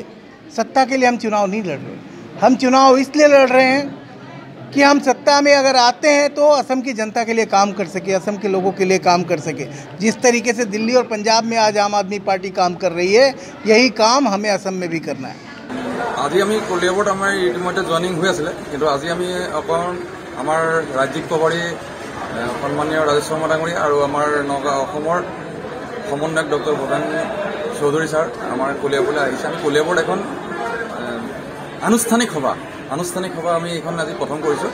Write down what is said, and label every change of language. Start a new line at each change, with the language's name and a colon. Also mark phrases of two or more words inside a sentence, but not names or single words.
Hindi: सत्ता के लिए हम चुनाव नहीं लड़ रहे। हम चुनाव इसलिए लड़ रहे हैं कि हम सत्ता में अगर आते हैं तो असम की जनता के लिए काम कर सके, असम के लोगों के लिए काम कर सके। जिस तरीके से दिल्ली और पंजाब में आज आम आदमी पार्टी काम कर रही है, यही काम हमें असम में भी करना है।
Assamese: আজি আমি কলিয়াবৰত আমাৰ ইতিমধ্যে জইনিং হৈ আছিলে, কিন্তু আজি আমি অকণ আমাৰ ৰাজ্যিক প্ৰভাৰী সন্মানীয় ৰাজেশ শৰ্মা ডাঙৰী আৰু আমাৰ নগাঁও অসমৰ সমন্বয়ক ডক্টৰ ভূপেন চৌধুৰী ছাৰ আমাৰ কলিয়াবৰলৈ আহিছে। আমি কলিয়াবৰত এখন আনুষ্ঠানিক সভা আমি এইখন আজি প্ৰথম কৰিছোঁ।